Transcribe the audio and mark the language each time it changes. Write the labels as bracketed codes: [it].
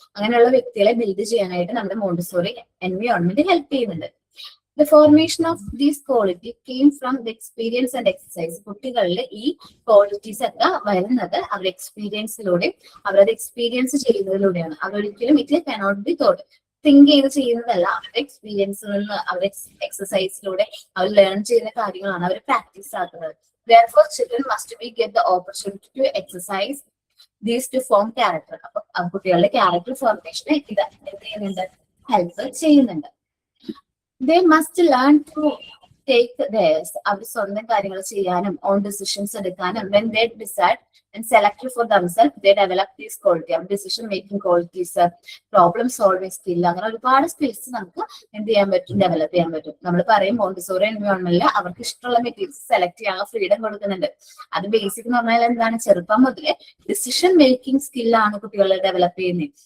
[ml] അങ്ങനെയുള്ള വ്യക്തികളെ ബിൽഡ് ചെയ്യാനായിട്ട് നമ്മുടെ മോണ്ടിസോറി എൻവയോൺമെന്റ് ഹെൽപ്പ് ചെയ്യുന്നുണ്ട്. [en] The formation of these qualities came from the experience and exercise. [ml] കുട്ടികളിൽ ഈ ക്വാളിറ്റീസ് ഒക്കെ വരുന്നത് അവരുടെ എക്സ്പീരിയൻസിലൂടെ, അവരത് എക്സ്പീരിയൻസ് ചെയ്യുന്നതിലൂടെയാണ്. അവരൊരിക്കലും [en] it cannot be thought, [ml] think ചെയ്ത് ചെയ്യുന്നതല്ല. അവരുടെ എക്സ്പീരിയൻസിൽ നിന്ന്, അവരുടെ എക്സസൈസിലൂടെ അവർ ലേൺ ചെയ്യുന്ന കാര്യങ്ങളാണ് അവർ പ്രാക്ടീസ് ആക്കുന്നത്. [en] Therefore, children must be get the opportunity to exercise these to form character. [ml] അപ്പൊ കുട്ടികളുടെ ക്യാരക്ടർ ഫോർമേഷനെ ഇത് എന്ത് ചെയ്യുന്നുണ്ട്? ഹെൽപ്പ് ചെയ്യുന്നുണ്ട്. [en] They must learn to take theirs. [ml] അവർ സ്വന്തം കാര്യങ്ങൾ ചെയ്യാനും ഓൺ ഡിസിഷൻസ് എടുക്കാനും [en] when they decide and select for themselves, they develop these qualities. [ml] Decision making qualities, problem solving skill, അങ്ങനെ ഒരുപാട് സ്കിൽസ് നമുക്ക് എന്ത് ചെയ്യാൻ പറ്റും? ഡെവലപ്പ് ചെയ്യാൻ പറ്റും. നമ്മൾ പറയും മോണ്ടിസോറി എൻവയോൺമെന്റിൽ അവർക്ക് ഇഷ്ടമുള്ള മെറ്റീരിയൽസ് സെലക്ട് ചെയ്യാനുള്ള ഫ്രീഡം കൊടുക്കുന്നുണ്ട്. അത് ബേസിക് എന്ന് പറഞ്ഞാൽ എന്താണ്? ചെറുപ്പം മുതലേ ഡിസിഷൻ മേക്കിംഗ് സ്കില്ലാണ് കുട്ടികളെ ഡെവലപ്പ് ചെയ്യുന്നത്.